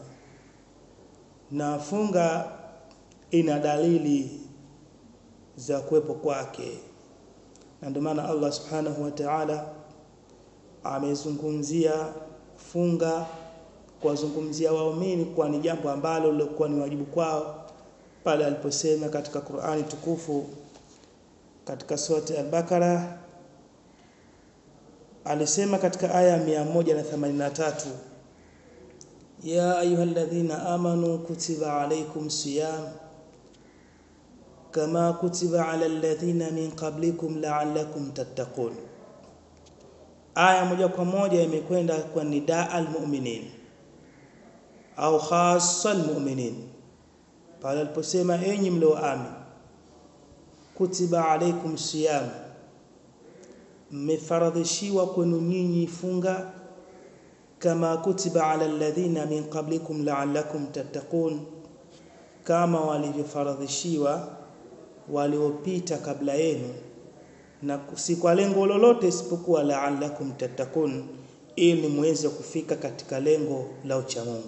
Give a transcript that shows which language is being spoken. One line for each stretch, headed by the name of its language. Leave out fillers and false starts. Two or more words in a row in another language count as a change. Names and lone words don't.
Swahili: Na funga ina dalili za kuwepo kwake, na ndio maana Allah
Arabic: سبحانه وتعالى
Swahili: amezungumzia funga kuwazungumzia waumini kwa ni jambo ambalo lilikuwa ni wajibu kwao, pale aliposema katika Qur'ani tukufu katika surati Al-Baqara, alisema katika aya 183,
Arabic: يا أيها الذين آمنوا كتب عليكم الصيام كما كتب على الذين من قبلكم لعلكم تتقون.
Swahili: Aya moja kwa moja imekwenda kwa
Arabic: نداء المؤمنين
Swahili: au
Arabic: خاصة المؤمنين,
Swahili: pale aliposema enyi mlioamini,
Arabic: كتب عليكم الصيام,
Swahili: mmefaradhishiwa kwenu nyinyi funga,
Arabic: كما كتب على الذين من قبلكم لعلكم تتقون,
Swahili: kama walivyofaradhishiwa waliopita kabla yenu, na si kwa lengo lolote isipokuwa
Arabic: لعلكم تتقون,
Swahili: ili muweze kufika katika lengo la uchamungu.